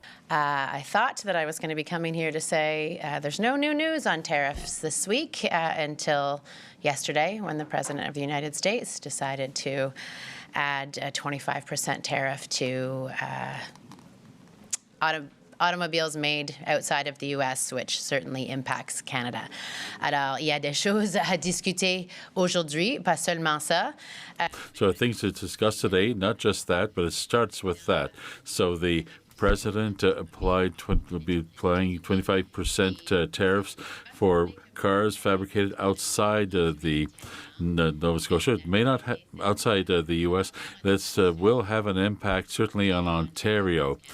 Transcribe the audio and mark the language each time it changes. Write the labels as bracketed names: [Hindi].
[English] I thought that I was going to be coming here to say there's no new news on tariffs this week until yesterday, when the President of the United States decided to add a 25% tariff to automobiles made outside of the U.S., which certainly impacts Canada. [French] Alors, il y a des choses à discuter aujourd'hui, pas seulement ça. [English] So things to discuss today, not just that, but it starts with that. So the President will be applying 25% tariffs for cars fabricated outside the Nova Scotia. It may not outside the U.S. This will have an impact certainly on Ontario.